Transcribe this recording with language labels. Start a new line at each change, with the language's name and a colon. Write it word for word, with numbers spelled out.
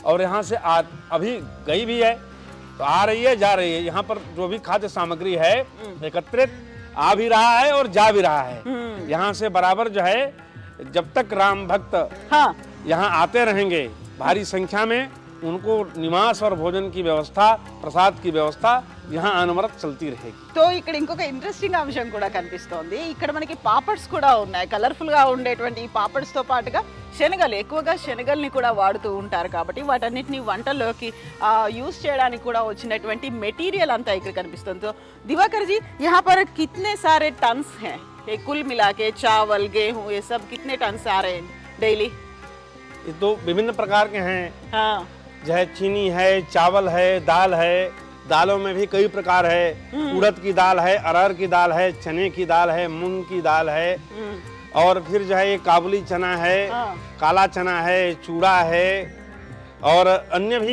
Hindi: और यहाँ से आ अभी गई भी है, तो आ रही है, जा रही है। यहाँ पर जो भी खाद्य सामग्री है एकत्रित आ भी रहा है और जा भी रहा है। यहाँ से बराबर जो है जब तक राम भक्त हाँ यहाँ आते रहेंगे भारी संख्या में, उनको निवास और भोजन की व्यवस्था, प्रसाद की व्यवस्था यहाँ अनवरत चलती रहेगी।
Telugu: సో ఇక్కడ ఇంకొక ఇంట్రెస్టింగ్ అంశం కూడా కనిపిస్తోంది. ఇక్కడ మనకి పాపడ్స్ కూడా ఉన్నాయి, కలర్ఫుల్గా ఉండేటువంటి ఈ పాపడ్స్తో పాటుగా శనగలు, ఎక్కువగా శనగల్ని కూడా వాడుతూ ఉంటారు కాబట్టి వాటన్నిటిని వంటల్లోకి యూస్ చేయడానికి కూడా వచ్చినటువంటి మెటీరియల్ అంతా ఇక్కడ కనిపిస్తుంది.
Hindi: సో దివాకర్ జీ, యహా పర్ కితనే సారే టన్స్ హే, ఏ కుల్ మిలాకే చావల్ గేహూ ఏ సబ్ కితనే టన్స్ ఆ రహే డైలీ? ये तो विभिन्न प्रकार के हैं, హా जो है चीनी है, चावल है, दाल है। दालों में भी कई प्रकार है, उड़द की दाल है, अरहर की दाल है, चने की दाल है, मूंग की दाल है, और फिर जो है ये काबुली चना है, हाँ। काला चना है, चूड़ा है, और अन्य भी